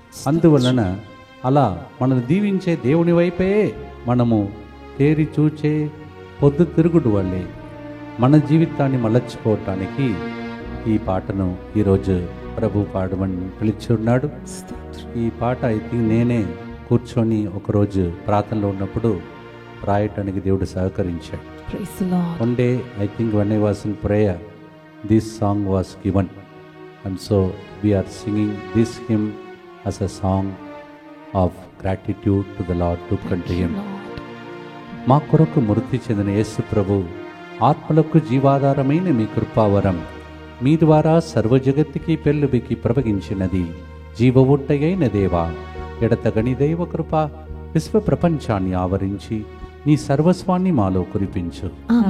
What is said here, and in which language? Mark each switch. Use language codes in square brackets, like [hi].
[te] అందువలన అలా మనల్ని దీవించే దేవుని వైపే మనము తేరి చూచే పొద్దు తిరుగుడు వల్లే మన జీవితాన్ని మలచుకోవటానికి ఈ పాటను ఈరోజు ప్రభు పాడమని పిలిచి ఉన్నాడు. ఈ పాట నేనే కూర్చొని ఒకరోజు ప్రార్థనలో ఉన్నప్పుడు రాయటానికి దేవుడు సహకరించాడు. [en] One day, I think when I was in prayer, this song was given, and so we are singing this hymn as a song of gratitude to the Lord to country him. [te] మా కొరకు మృతి చెందిన యేసు ప్రభు ఆత్మలకు జీవాధారమైన మీ కృపావరం మీ ద్వారా సర్వజగత్తుకి పెళ్ళుబికి ప్రవగించినది. జీవవుట్టయైన దేవా, ఎడతగని దైవ కృప విశ్వ ప్రపంచాన్ని ఆవరించి నీ సర్వస్వాన్ని మాలో కురిపించు.